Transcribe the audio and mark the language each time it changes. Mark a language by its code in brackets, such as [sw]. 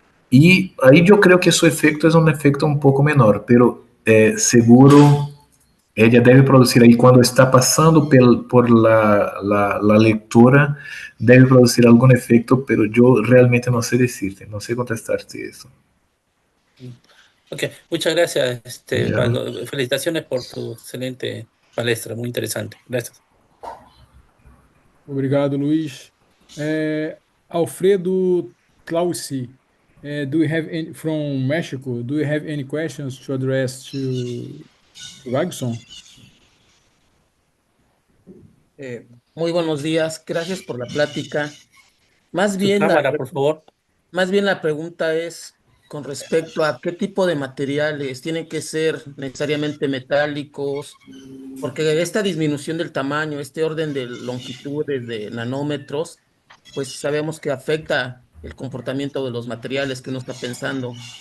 [es] Y ahí yo creo que su efecto es un efecto un poco menor, pero seguro ella debe producir ahí cuando está pasando por la lectura, debe producir algún efecto, pero yo realmente no sé decirte, no sé contestarte eso. Ok, muchas gracias, Ya. felicitaciones por tu excelente palestra, muy interesante. Gracias. [pt] Obrigado, Luiz. [en] Alfredo Clausi, do you have any from Mexico? Do you have any questions to address to Wagson? [es] Muy buenos días, gracias por la plática. Más Su bien cámara, por favor. más bien la pregunta es con respecto a qué tipo de materiales tienen que ser necesariamente metálicos, porque esta disminución del tamaño, este orden de longitudes de nanómetros, pues sabemos que afecta el comportamiento de los materiales que uno está pensando.